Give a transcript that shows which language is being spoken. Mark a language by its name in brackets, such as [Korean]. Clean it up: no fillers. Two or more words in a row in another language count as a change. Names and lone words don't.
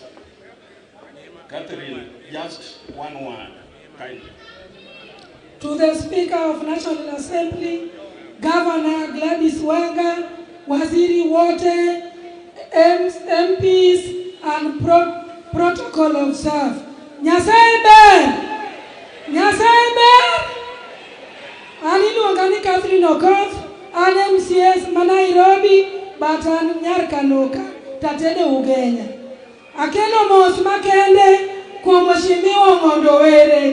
[English] Catherine, just one word, kindly. To the Speaker of National Assembly, Governor Gladys Wanga, [Swahili] Waziri wote, [English] MPs and protocol of staff. [Luo (Kenya and Tanzania)] Nyasaye ber! Aninu angani Catherine Okoth, an MCS Nairobi, but an Nyarkanoka, Tatene Ugenya. Akeno mos makende kwa Mheshimiwa Ong'ondo were.